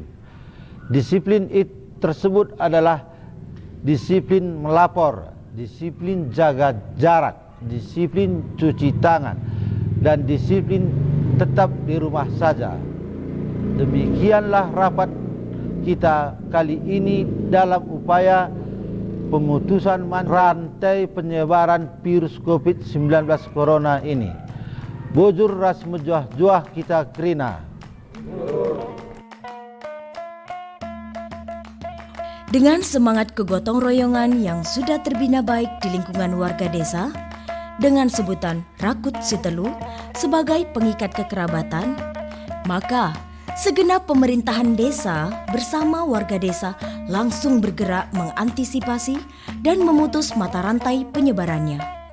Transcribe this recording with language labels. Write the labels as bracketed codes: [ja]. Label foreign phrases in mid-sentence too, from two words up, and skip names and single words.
[id] Disiplin tersebut adalah disiplin melapor, disiplin jaga jarak, disiplin cuci tangan, dan disiplin tetap di rumah saja. Demikianlah rapat kita kali ini dalam upaya pemutusan rantai penyebaran virus COVID-19 Corona ini. [btx] Bujur ras mejuah-juah kita kerina. [id] Dengan semangat kegotong royongan yang sudah terbina baik di lingkungan warga desa, dengan sebutan Rakut Sitelu sebagai pengikat kekerabatan, maka segenap pemerintahan desa bersama warga desa langsung bergerak mengantisipasi dan memutus mata rantai penyebarannya.